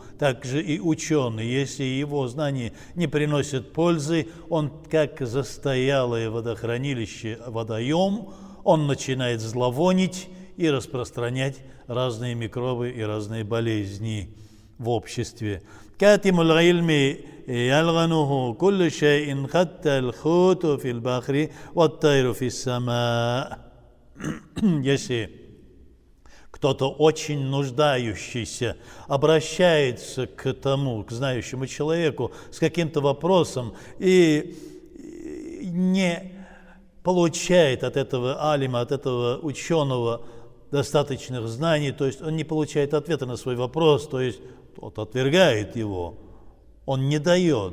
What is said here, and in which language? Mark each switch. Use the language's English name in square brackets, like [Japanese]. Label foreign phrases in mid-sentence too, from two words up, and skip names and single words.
[Russian] Так же и ученый, если его знания не приносят пользы, он как застоялое водохранилище, водоем, он начинает зловонить и распространять разные микробы и разные болезни в обществе. [Arabic] كاتم العلم يلعنه كل شيء حتى الحوت في البحر والطير في السماء. [Russian] Если кто-то очень нуждающийся обращается к тому, к знающему человеку с каким-то вопросом и не получает от этого алима, от этого ученого достаточных знаний, то есть он не получает ответа на свой вопрос, то есть тот отвергает его, он не дает.